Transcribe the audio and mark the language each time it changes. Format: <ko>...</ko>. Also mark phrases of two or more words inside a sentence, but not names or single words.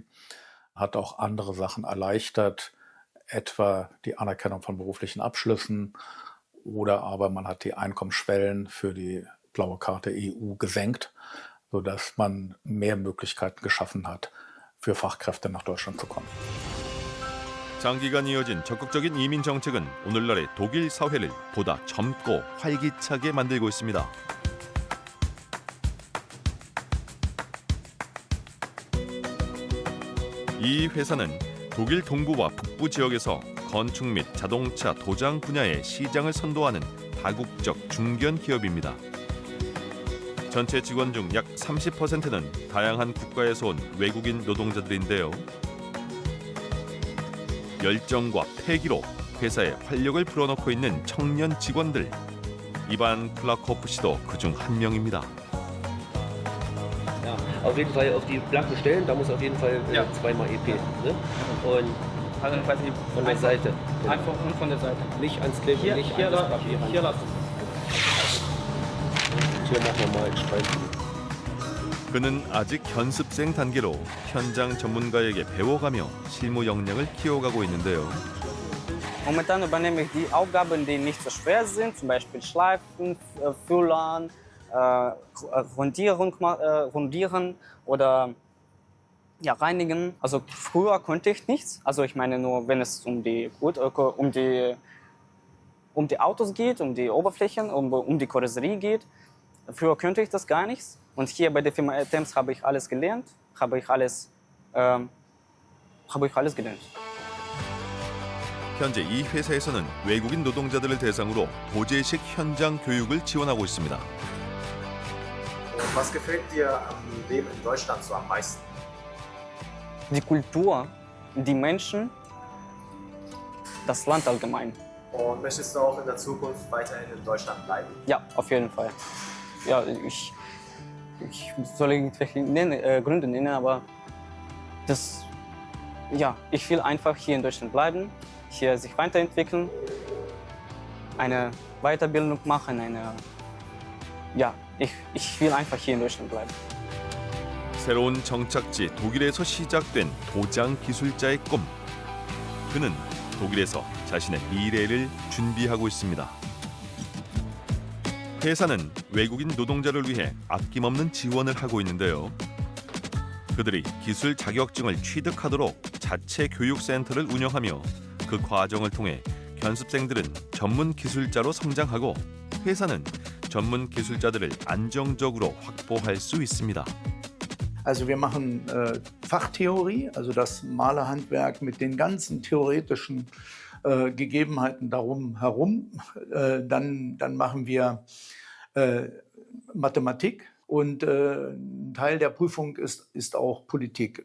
<de>Hat auch andere Sachen erleichtert, etwa die Anerkennung von beruflichen Abschlüssen oder aber man hat die Einkommensschwellen für die blaue Karte EU gesenkt, sodass man mehr Möglichkeiten geschaffen hat, für Fachkräfte nach Deutschland zu kommen.</de> <ko>장기간 이어진 적극적인 이민 정책은 오늘날의 독일 사회를 보다 젊고 활기차게 만들고 있습니다. 이 회사는 독일 동부와 북부 지역에서 건축 및 자동차 도장 분야의 시장을 선도하는 다국적 중견 기업입니다. 전체 직원 중 약 30%는 다양한 국가에서 온 외국인 노동자들인데요. 열정과 패기로 회사에 활력을 불어넣고 있는 청년 직원들. 이반 플라코프 씨도 그중 한 명입니다.</ko> <de>Ja, auf jeden Fall auf die blanken Stellen, da muss auf jeden Fall zweimal EP. Ne? Und also quasi von der Seite. Einfach und von der Seite. Nicht ans Kleben, hier, nicht hier, an das Papier. Hier lassen. Hier machen wir mal Spalten.</de> <ko>그는 아직 견습생 단계로 현장 전문가에게 배워가며 실무 역량을 키워가고 있는데요.</ko> <de>Momentan übernehme ich die Aufgaben, die nicht so schwer sind, zum Beispiel Schleifen, Füllern, Rundieren oder ja, reinigen. Also früher konnte ich nichts. Also ich meine nur, wenn es um die Autos geht, um die Oberflächen, um die Karosserie geht. Früher könnte ich das gar nichts. Und hier bei der Firma Temps habe ich alles gelernt, habe ich alles gelernt.</de> <ko>현재 이 회사에서는 외국인 노동자들을 대상으로 도제식 현장 교육을 지원하고 있습니다.</ko> <de>Was gefällt dir am Leben in Deutschland so am meisten? Die Kultur, die Menschen, das Land allgemein. Und möchtest du auch in der Zukunft weiterhin in Deutschland bleiben? Ja, auf jeden Fall. Ja, ich soll irgendwelche Gründe nennen, aber ich will einfach hier in Deutschland bleiben, hier sich weiterentwickeln, eine Weiterbildung machen, ich will einfach hier in Deutschland bleiben.</de> <ko>새로운 정착지 독일에서 시작된 도장 기술자의 꿈. 그는 독일에서 자신의 미래를 준비하고 있습니다. 회사는 외국인 노동자를 위해 아낌없는 지원을 하고 있는데요. 그들이 기술 자격증을 취득하도록 자체 교육센터를 운영하며 그 과정을 통해 견습생들은 전문 기술자로 성장하고 회사는 전문 기술자들을 안정적으로 확보할 수 있습니다.</ko> <de>Also wir machen Fachtheorie, also das Malerhandwerk mit den ganzen theoretischen Gegebenheiten darum herum. Dann machen wir Mathematik und ein Teil der Prüfung ist auch Politik.</de>